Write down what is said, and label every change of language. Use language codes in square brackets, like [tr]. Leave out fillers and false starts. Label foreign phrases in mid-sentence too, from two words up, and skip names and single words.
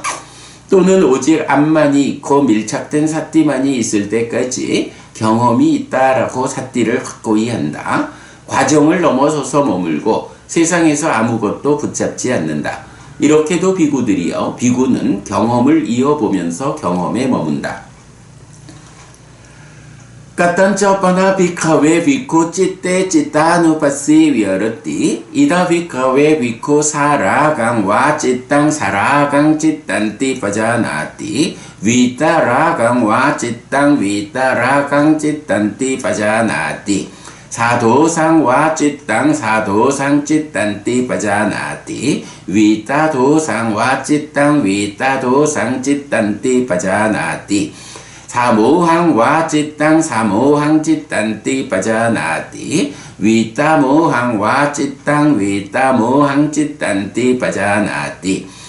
[ko] 또는 오직 암만이 있고 밀착된 사띠만이 있을 때까지 경험이 있다라고 사띠를 확고히 한다. 과정을 넘어서서 머물고 세상에서 아무것도 붙잡지 않는다. 이렇게도 비구들이여 비구는 경험을 이어보면서 경험에 머문다. [pi] Katanchapana bhikkhave bhikkhu citte cittanupassī viharati ida bhikkhave bhikkhu saragang va cittang saragang cittanti pajanati vitaragang va cittang vitaragang cittanti pajanati sadosaṃ vā cittaṃ sadosaṃ cittanti pajānāti vītadosaṃ vā cittaṃ vītadosaṃ cittanti pajānāti samohaṃ vā cittaṃ samohaṃ cittanti pajānāti vītamohaṃ vā cittaṃ vītamohaṃ cittanti pajānāti